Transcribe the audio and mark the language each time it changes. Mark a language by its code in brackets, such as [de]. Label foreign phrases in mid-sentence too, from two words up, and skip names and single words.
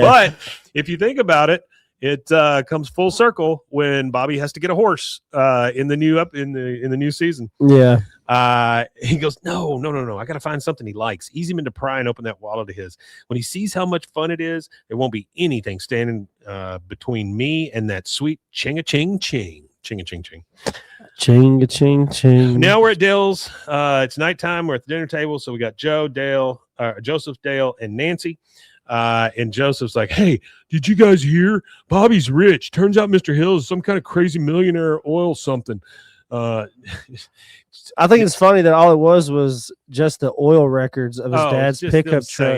[en] But if you think about it, it comes full circle when Bobby has to get a horse in the new season. Yeah. He goes, no. I got to find something he likes. Ease him into pry and open that wallet of his. When he sees how much fun it is, there won't be anything standing between me and that sweet ching-a-ching-ching. Ching-a-ching-ching. Ching-a-ching-ching. Now we're at Dale's. It's nighttime. We're at the dinner table. So we got Joseph, Dale, and Nancy. And Joseph's like, "Hey, did you guys hear? Bobby's rich. Turns out Mr. Hill is some kind of crazy millionaire oil something." I think it's funny that all it was just the oil records of his dad's pickup truck.